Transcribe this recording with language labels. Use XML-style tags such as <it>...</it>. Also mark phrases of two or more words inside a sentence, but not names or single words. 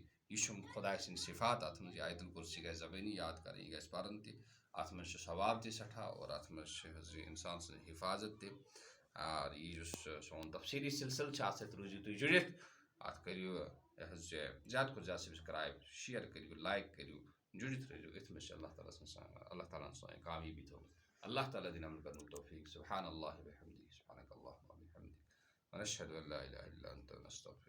<ks>یہِ چھُم خۄداے سٕنٛدۍ صفات، اَتھ منٛز یہِ آیت الکرسی گژھِ زبٲنی یاد کَرٕنۍ، یہِ گژھِ پَرُن تہِ، اَتھ منٛز چھُ ثواب تہِ سٮ۪ٹھاہ اور اَتھ منٛز چھِ حظ یہِ اِنسان سٕنٛز حفاظت تہِ۔ یُس سون تفصیٖلی سِلسِلہٕ چھُ اَتھ سۭتۍ روٗزِو تُہۍ جُڑِتھ اَتھ کٔرِو یہِ حظ یہِ زیادٕ کھۄتہٕ زیادٕ سبسکرایب شِیر کٔرِو لایک کٔرِو جُڑِتھ روٗزِو أتھۍ منٛز چھِ اللہ تعالیٰ ہَن سٲنۍ کامیٲبی تھٲومٕژ اللہ تعالیٰ دِنۍ عمل کرنُک توفیٖق</ks> <ar>سبحان اللہ وبحمدہ سبحانک اللہم وبحمدک ونشہد ان لا الہ الا انت نستغفرک</ar>